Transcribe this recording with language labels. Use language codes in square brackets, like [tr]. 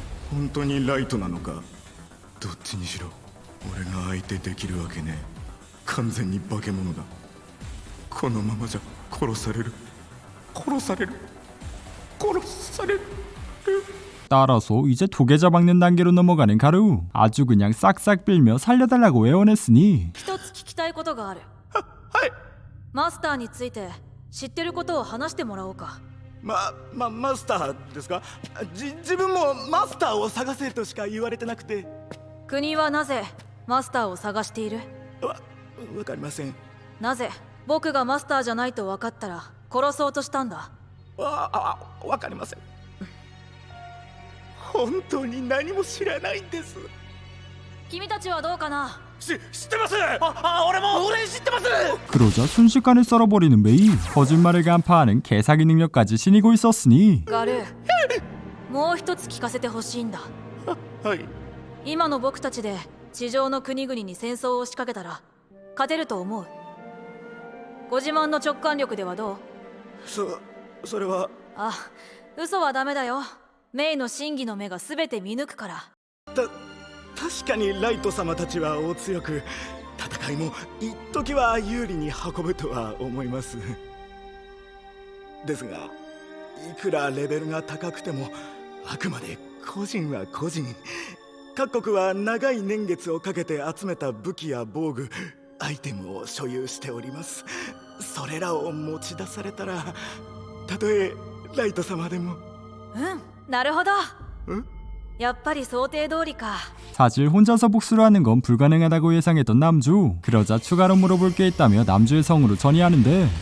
[ja] 本当にライトなのか？どっちにしろ俺が相手できるわけねえ。完全に化け物だ。このままじゃ殺される。殺される。殺される。 [ko] 따라서 이제 도계자 박는 단계로 넘어가는 가루. 아주 그냥 싹싹 빌며 살려달라고 애원했으니 [ja] 一つ聞きたいことがある。はい。マスターについて知ってることを話してもらおうか。マスターですか？自分もマスターを探せとしか言われてなくて。国はなぜマスターを探している？わかりません。なぜ僕がマスターじゃないと分かったら殺そうとしたんだ？わかりません。本当に何も知らないんです。君たちはどうかな。知ってます。俺知ってます。 [ko] 그러자 순식간에 썰어버리는 메이. 거짓말을 간파하는 개사기 능력까지 지니고 있었으니 [ja] ガルもう一つ聞かせてほしいんだ。はい。今の僕たちで地上の国々に戦争を仕掛けたら勝てると思う？ご自慢の直感力ではどう？それはあ、嘘はダメだよ。メイの真偽の目が全て見抜くから。確かにライト様たちはお強く、戦いも一時は有利に運ぶとは思います。ですが、いくらレベルが高くてもあくまで個人は個人。各国は長い年月をかけて集めた武器や防具、アイテムを所有しております。それらを持ち出されたら、たとえライト様でも。なるほど。ん？やっぱり想定通りか。 [ko] 사실 혼자서 복수를 하는 건 불가능하다고 예상했던 남주. 그러자 추가로 물어볼 게 있다며 남주의 성으로 전이하는데